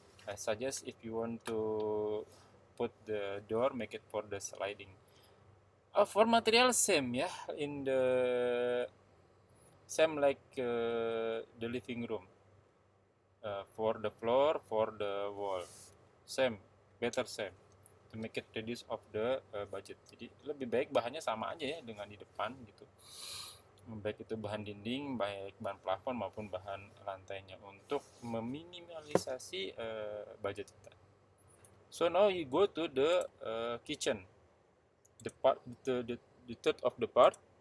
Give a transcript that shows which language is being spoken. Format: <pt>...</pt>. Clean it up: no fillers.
<en>I suggest if you want to put the door, make it for the sliding. For material same ya, in the same like the living room. For the floor, for the wall, better same to make it reduce of the budget.</en> <id>Jadi lebih baik bahannya sama aja ya dengan di depan gitu, baik itu bahan dinding, baik bahan plafon maupun bahan lantainya, untuk meminimalisasi budget kita.</id> <en>So now you go to the kitchen, the third of the part.</en>